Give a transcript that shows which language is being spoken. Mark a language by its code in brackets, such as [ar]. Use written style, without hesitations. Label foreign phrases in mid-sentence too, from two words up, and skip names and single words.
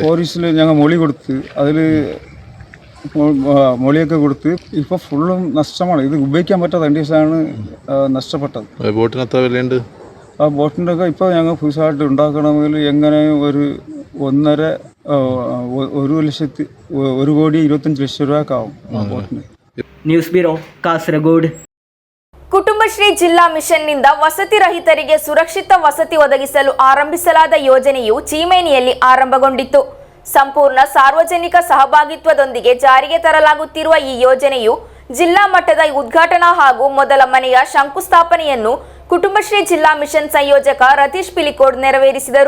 [ml] പോലീസിൽ ഞങ്ങൾ മൊഴി കൊടുത്ത് അതിൽ മൊഴിയൊക്കെ കൊടുത്ത് ഇപ്പോൾ ഫുള്ളും നഷ്ടമാണ്. ഇത് ഉപയോഗിക്കാൻ പറ്റാത്ത കണ്ടീഷനാണ് നഷ്ടപ്പെട്ടത്. ബോട്ടിന് എത്ര വിലയുണ്ട്? ആ ബോട്ടിൻ്റെ ഒക്കെ ഇപ്പോൾ ഞങ്ങൾ പുതുസായിട്ട് ഉണ്ടാക്കണമെങ്കിൽ എങ്ങനെയും ഒരു 1,25,00,000 രൂപക്കാവും ആ ബോട്ടിന്. [kn] ನ್ಯೂಸ್ ಬ್ಯೂರೋ ಕಾಸರಗೋಡು. ಕುಟುಂಬಶ್ರೀ ಜಿಲ್ಲಾ ಮಿಷನ್ನಿಂದ ವಸತಿ ರಹಿತರಿಗೆ ಸುರಕ್ಷಿತ ವಸತಿ ಒದಗಿಸಲು ಆರಂಭಿಸಲಾದ ಯೋಜನೆಯು ಚೀಮೇನಿಯಲ್ಲಿ ಆರಂಭಗೊಂಡಿತ್ತು. ಸಂಪೂರ್ಣ ಸಾರ್ವಜನಿಕ ಸಹಭಾಗಿತ್ವದೊಂದಿಗೆ ಜಾರಿಗೆ ತರಲಾಗುತ್ತಿರುವ ಈ ಯೋಜನೆಯು ಜಿಲ್ಲಾ ಮಟ್ಟದ ಉದ್ಘಾಟನಾ ಹಾಗೂ ಮೊದಲ ಮನೆಯ ಶಂಕುಸ್ಥಾಪನೆಯನ್ನು ಕುಟುಂಬಶ್ರೀ ಜಿಲ್ಲಾ ಮಿಷನ್ ಸಂಯೋಜಕ ರತೀಶ್ ಪಿಲಿಕೋಡ್ ನೆರವೇರಿಸಿದರು.